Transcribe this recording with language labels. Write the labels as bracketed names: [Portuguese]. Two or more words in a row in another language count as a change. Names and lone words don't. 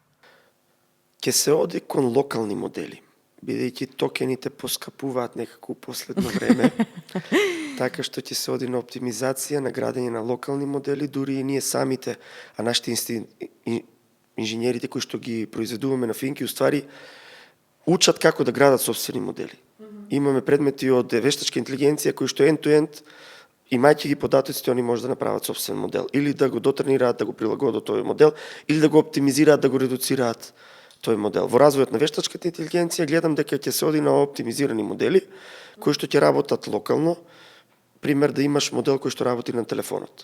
[Macedonian] Ќе се оди кон локални модели, бидејќи токените поскапуваат некако последно време, така што ќе се оди на оптимизација, на градење на локални модели, дури и ние самите, а нашите инженерите кои што ги произведуваме на финки, уствари учат како да градат собствени модели. Имаме предмети од вештачка интелигенција кои што [English] end-to-end, [Macedonian] имајќи ги податоците, они може да направат собствен модел, или да го дотренираат, да го прилагодат тој модел, или да го оптимизираат, да го редуцираат тој модел. Во развојот на вештачката интелигенција гледам дека ќе се оди на оптимизирани модели кои што ќе работат локално. Пример, да имаш модел кој што работи на телефонот.